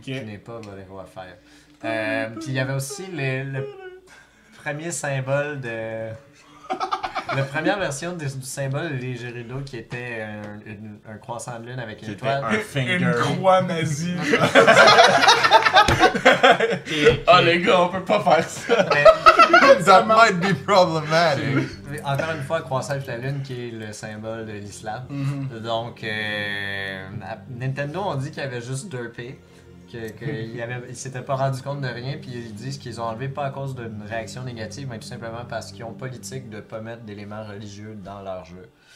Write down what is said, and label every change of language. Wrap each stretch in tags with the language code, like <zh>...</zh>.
<fr>Qui n'est pas Bolero à Fire. Puis il y avait aussi le premier symbole de. La première version du symbole des Gerudo qui était un croissant de lune avec une Qui était étoile. un finger. Une croix nazie. Ah les gars, on peut pas faire ça.</fr> <en>That might be problematic.</en> <fr>Mais encore une fois, croissant avec la lune qui est le symbole de l'islam. Donc, Nintendo ont dit qu'il y avait juste 2P. Ils s'étaient pas rendu compte de rien, puis ils disent qu'ils ont enlevé pas à cause d'une réaction négative, mais tout simplement parce qu'ils ont politique de pas mettre d'éléments religieux dans leur jeu.</fr>